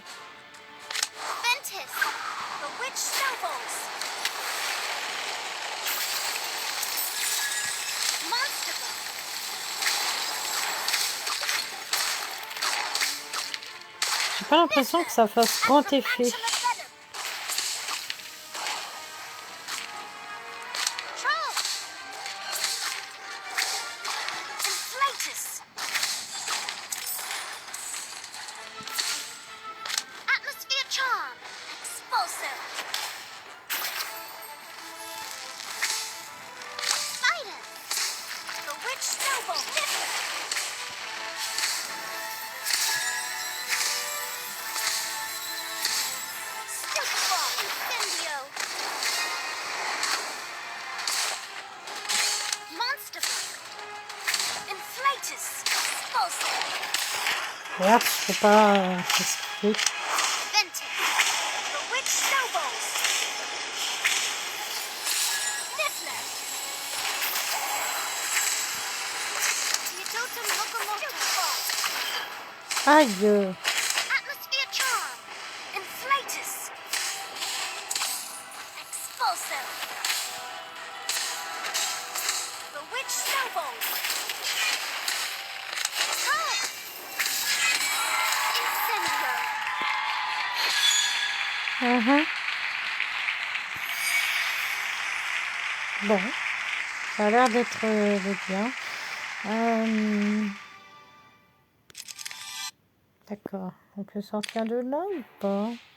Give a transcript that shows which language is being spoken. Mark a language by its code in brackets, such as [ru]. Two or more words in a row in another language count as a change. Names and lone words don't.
[en] Ventus. Bewitched Snowballs. Monster Book. [fr] J'ai pas l'impression que ça fasse grand effet. [en] Acromantula Venom. Troll. Inflatus. Atmosphere Charm. Expulsor. Spider. Bewitched Snowball. Niffler. Stupefy. Incendio. Monster Book. Inflatus. Expulsor. [fr] Regarde, je peux pas expliquer. [en] Ventus. Bewitched Snowballs. Niffler. Neototum Locomotor. [fr] Aïe. [en] Atmosphere Charm. Inflatus. Expulsor. Bewitched Snowballs. Charm. Incendio. [fr] Bon, ça a l'air d'être bien. D'accord, on peut sortir de là ou pas?